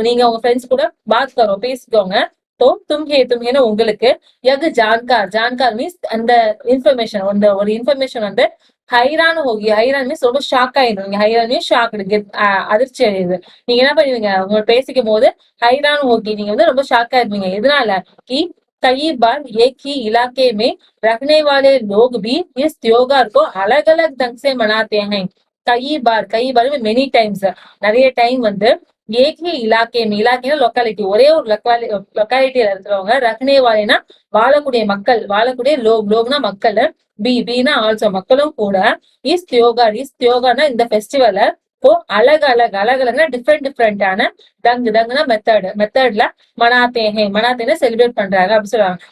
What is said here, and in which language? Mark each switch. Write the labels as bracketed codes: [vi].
[ta] நீங்க உங்க ஃப்ரெண்ட்ஸ் கூட பாத் கரோ பேசிக்கோங்க. तो தும்ஹேனா உங்களுக்கு ஜான்கார் மீன்ஸ் அந்த இன்ஃபர்மேஷன் ஒரு இன்ஃபர்மேஷன் வந்து ஹைரான் ஹோகி. ஹைரான் மீன்ஸ் ரொம்ப ஷாக் ஆயிடுவீங்க. ஹைரான் மீன்ஸ் ஷாக் அதிர்ச்சி அடையுது. நீங்க என்ன பண்ணுவீங்க, உங்க பேசிக்கும் போது ஹைரான் ஹோகி நீங்க வந்து ரொம்ப ஷாக் ஆயிடுவீங்க. [hi] எதனால கி कई बार एक ही इलाके में रहने वाले लोग भी इस त्योहार को अलग अलग ढंग से मनाते हैं. [ta] कई बार மெனி டைம்ஸ் நிறைய டைம் வந்து ஏகி இலாக்கேனா லொக்காலிட்டி, ஒரே ஒரு லொக்காலிட்டியில இருக்கிறவங்க, ரஹ்னே வாலேனா வாழக்கூடிய லோக்னா மக்கள், பீனா ஆல்சோ மக்களும் கூட இஸ் தியோகார்னா இந்த ஃபெஸ்டிவலை இப்போ அழகழகனா டிஃப்ரெண்டான டங்குனா மெத்தட்ல மனாத்தேன செலிப்ரேட் பண்றாங்க அப்படின்னு சொல்றாங்க.